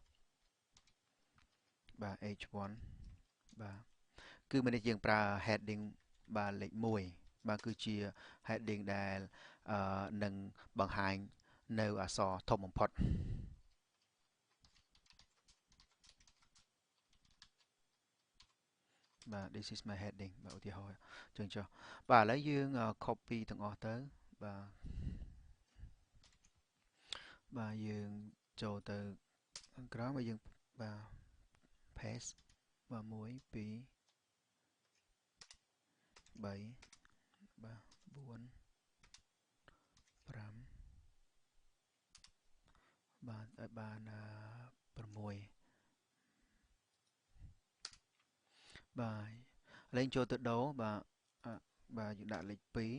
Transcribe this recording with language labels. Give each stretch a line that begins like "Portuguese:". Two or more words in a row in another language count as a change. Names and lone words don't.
Khmer: បាទ H1 បាទគឺមាននេះយើងប្រើ heading បាទលេខ1បាទគឺជា heading ដែលនឹងបង្ហាញនៅអក្សរធំបំផុតបាទ
English: this is my heading
Khmer: បាទឧទាហរណ៍ចឹងចុះបាទឥឡូវយើង copy ទាំងអស់ទៅ បាទយើងចូលទៅក្រោមហើយយើងបាទ paste បាទ1 2 3 បាទ4 5បាទឲ្យបាន6បាទឥឡូវចូលទៅដូរបាទបាទយើងដាក់លេខ2